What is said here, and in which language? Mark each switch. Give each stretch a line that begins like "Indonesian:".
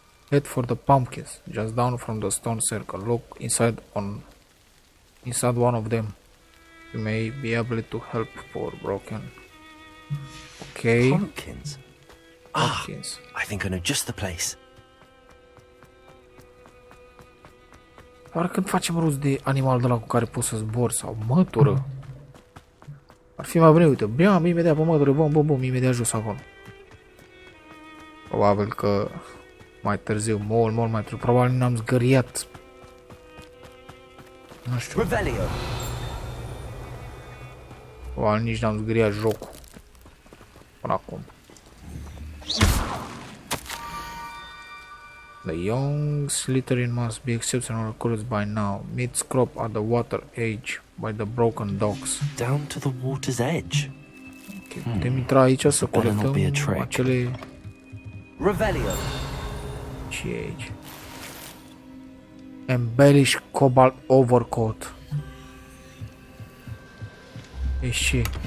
English: Head for the pumpkins, just down from the stone circle. Look inside one of them. You may be able to help poor broken. Okay. Pumpkins? Pumpkins. I think I know just the place.
Romanian: Doar când facem rost de animal de la cu care poți să zbori sau mătură. Ar fi mai bine, uite, bam, imediat pe mătură, bum, imediat jos acolo. Probabil că mai târziu, mult mai târziu, probabil n-am zgăriat. Nu știu. Revelio. Probabil nici n-am zgăriat jocul. Până acum.
English: The young Slytherin must be exceptional recruits by now. Meet Scrope at the water edge by the broken docks. Down to the water's edge.
Romanian: Okay, putem intra aici să colectăm acele... Revelio. Ce e aici? Embellish Cobalt Overcoat. E și...